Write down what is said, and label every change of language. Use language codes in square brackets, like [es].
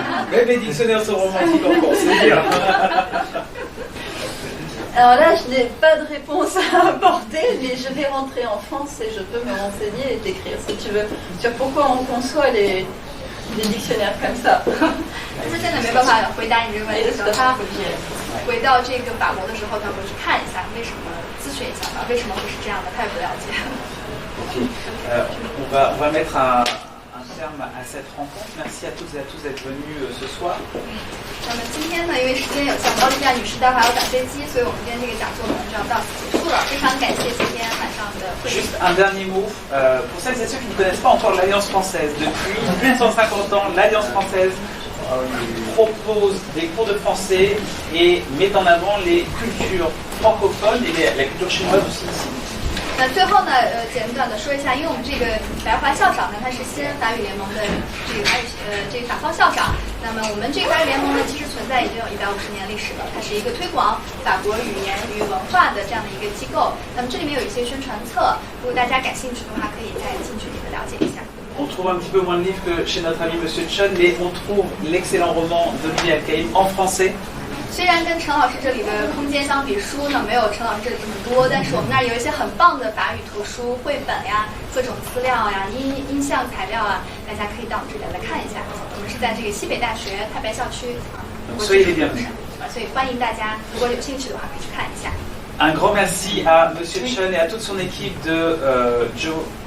[fr] Même les dictionnaires sont romantiques en français. Alors là, je n'ai pas de réponse à apporter, mais je vais rentrer en France et je peux me renseigner et t'écrire, si tu veux, sur pourquoi on conçoit les dictionnaires comme ça. [zh] 这真的没办法回答你这个问题，他回到这个法国的时候，他会去看一下为什么，咨询一下吧，为什么会是这样的，他也不了解。 [fr] On va mettre un terme à cette rencontre. Merci à toutes et à tous d'être venus ce soir. [zh] 那么今天呢，因为时间有限，奥利亚女士待会儿还要赶飞机，所以我们今天这个讲座呢就要到此结束了。非常感谢今天晚上的会议。 [fr] Juste un dernier mot, pour celles et ceux qui ne connaissent pas encore l'Alliance française, depuis 150 ans, l'Alliance française propose des cours de français et met en avant les cultures francophones et la culture chinoise aussi ici. [zh] 那最后呢，简短的说一下，因为我们这个白华校长呢，他是西安法语联盟的这个法方校长。那么我们这个法语联盟呢，其实存在已经有150年历史了，它是一个推广法国语言与文化的这样的一个机构。那么这里面有一些宣传册，如果大家感兴趣的话，可以再近距离的了解一下。 [fr] On trouve un petit peu moins de livres que chez notre ami Monsieur Chen, mais on trouve l'excellent roman d'Olivier Alcaïm en français. [zh] 虽然跟陈老师这里的空间相比，书呢没有陈老师这里这么多，但是我们那儿有一些很棒的法语图书、绘本呀、各种资料呀、音像材料啊，大家可以到我们这里来看一下。我们是在这个西北大学太白校区所以所以欢迎大家，如果有兴趣的话，可以去看一下。 [fr] Un grand merci à Monsieur Chen et à toute son équipe de Joe.